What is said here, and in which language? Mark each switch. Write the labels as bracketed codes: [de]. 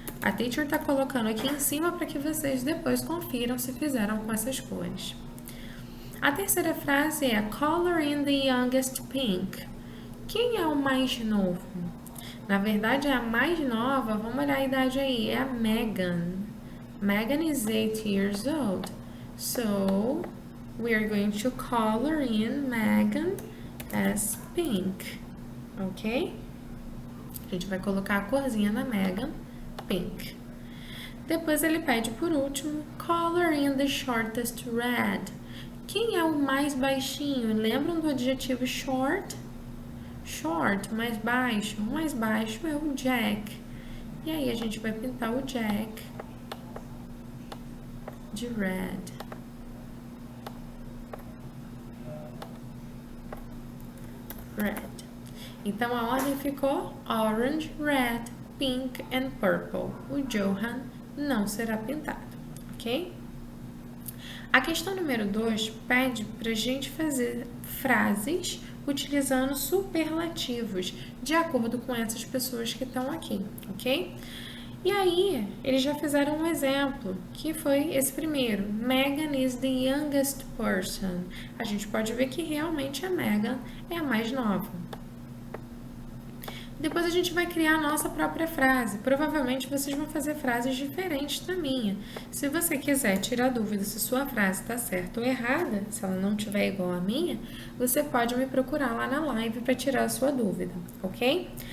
[pt] A teacher está colocando aqui em cima para que vocês depois confiram se fizeram com essas cores. A terceira frase é [en] color in the youngest pink. [pt] Quem é o mais novo? Na verdade, a mais nova, vamos olhar a idade aí, é a Megan. [en] Megan is 8 years old. So, we are going to color in Megan as pink. Ok? [pt] A gente vai colocar a corzinha na Megan, pink. Depois ele pede por último, [en] color in the shortest red. [pt] Quem é o mais baixinho? Lembram do adjetivo short? Short, mais baixo. O mais baixo é o Jack. E aí a gente vai pintar o Jack de red. [en] Red. [pt] Então a ordem ficou [en] orange, red, pink and purple. [pt] O Johan não será pintado, ok? A questão número 2 pede para a gente fazer frases utilizando superlativos de acordo com essas pessoas que estão aqui, ok? E aí, eles já fizeram um exemplo, que foi esse primeiro. [en] Megan is the youngest person. [pt] A gente pode ver que realmente a Megan é a mais nova. Depois a gente vai criar a nossa própria frase. Provavelmente vocês vão fazer frases diferentes da minha. Se você quiser tirar dúvida se sua frase está certa ou errada, se ela não estiver igual à minha, você pode me procurar lá na live para tirar a sua dúvida, ok?